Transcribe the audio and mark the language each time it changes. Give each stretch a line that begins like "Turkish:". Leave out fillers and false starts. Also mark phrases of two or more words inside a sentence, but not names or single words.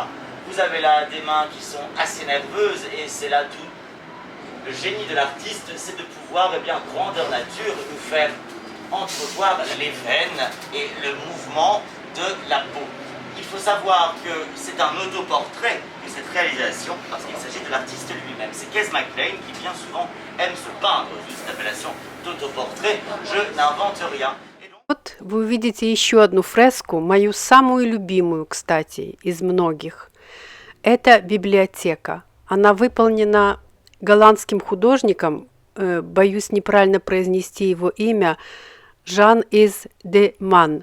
French: Vous avez là des mains qui sont assez nerveuses, et c'est là tout le génie de l'artiste, c'est de pouvoir, eh bien, grandeur nature, nous faire entrevoir les veines et le mouvement de la peau. Il faut savoir que c'est un autoportrait de cette réalisation, parce qu'il s'agit de l'artiste lui-même. C'est Cees McLean qui bien souvent aime se peindre sous cette appellation d'autoportrait. Je n'invente rien.
Russian: Вот вы увидите еще одну фреску, мою самую любимую, кстати, из многих. Это библиотека. Она выполнена голландским художником, боюсь неправильно произнести его имя, Жан-Из де Ман.